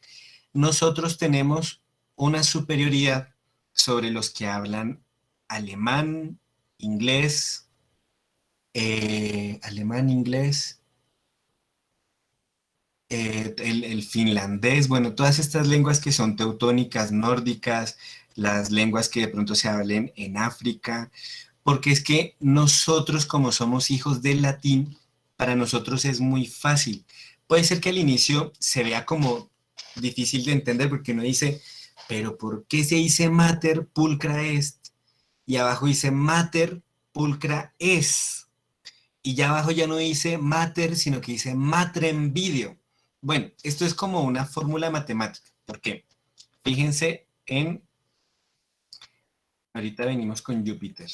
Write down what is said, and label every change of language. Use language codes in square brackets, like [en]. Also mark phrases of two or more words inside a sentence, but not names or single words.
[es] Nosotros tenemos una superioridad sobre los que hablan alemán, inglés, alemán, inglés, el finlandés, bueno, todas estas lenguas que son teutónicas, nórdicas, las lenguas que de pronto se hablen en África, porque es que nosotros como somos hijos del latín, para nosotros es muy fácil. Puede ser que al inicio se vea como difícil de entender porque uno dice, pero ¿por qué se dice [la] mater pulcra est? [es] Y abajo dice [la] mater pulcra es. [es] Y ya abajo ya no dice mater, sino que dice [la] matrem video. [es] Bueno, esto es como una fórmula matemática. ¿Por qué? Fíjense en, ahorita venimos con Júpiter.